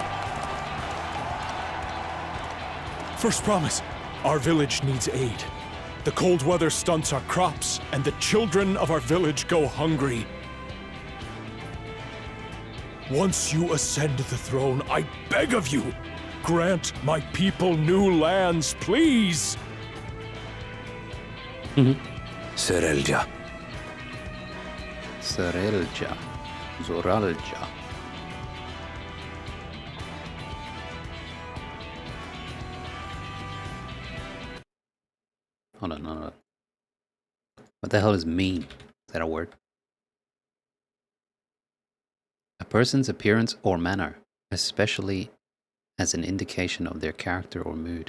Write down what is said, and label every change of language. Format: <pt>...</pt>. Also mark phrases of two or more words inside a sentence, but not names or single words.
<en>First promise, our village needs aid. The cold weather stunts our crops, and the children of our village go hungry. Once you ascend the throne, I beg of you, grant my people new lands, please! Serelja. Serelja. Zoralja. Hold on. What the hell is mean? Is that a word? A person's appearance or manner, especially as an indication of their character or mood.</en>